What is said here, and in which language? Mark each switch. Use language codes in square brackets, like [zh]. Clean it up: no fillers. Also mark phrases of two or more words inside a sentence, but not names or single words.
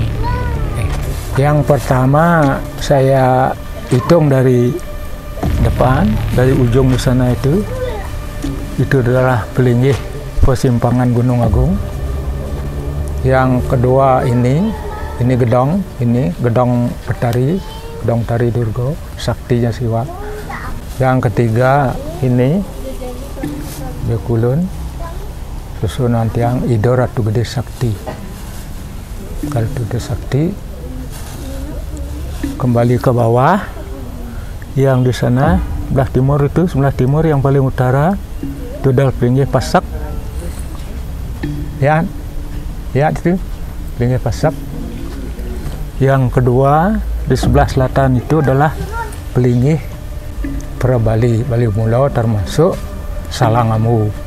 [id] Yang pertama saya hitung dari depan, dari ujung di sana itu adalah Pelinggih Persimpangan Gunung Agung. Yang kedua ini gedong Petari, gedong Tari Durga, saktinya Siwa. Yang ketiga ini Bekulun, susunan tiang Ido Ratu Gede Sakti. Ratu Gede Sakti. Kembali ke bawah, yang di sana sebelah timur yang paling utara itu adalah Pelinggih Pasak. Ya itu Pelinggih Pasak. Yang kedua di sebelah selatan itu adalah Pelinggih Bali Mula, termasuk Salangamu.